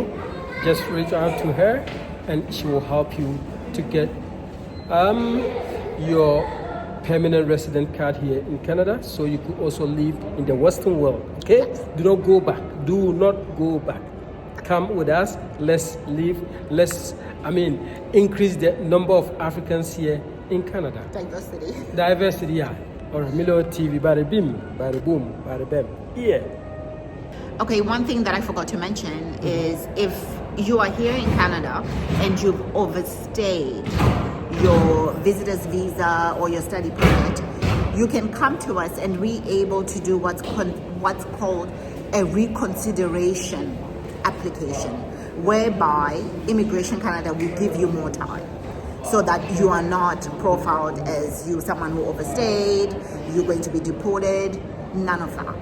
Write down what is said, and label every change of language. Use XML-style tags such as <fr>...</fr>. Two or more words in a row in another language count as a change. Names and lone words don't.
<en>Just reach out to her and she will help you to get your permanent resident card here in Canada, so you could also live in the Western world. Okay? Do not go back. Do not go back. Come with us. Let's live. Let's increase the number of Africans here in Canada. Diversity, yeah. All right, Milo TV, bada bim, bada boom, bada bam. Yeah. Okay, one thing that I forgot to mention is if you are here in Canada and you've overstayed your visitor's visa or your study permit, you can come to us and we're able to do what's called a reconsideration application, whereby Immigration Canada will give you more time so that you are not profiled as someone who overstayed, you're going to be deported, none of that.</en>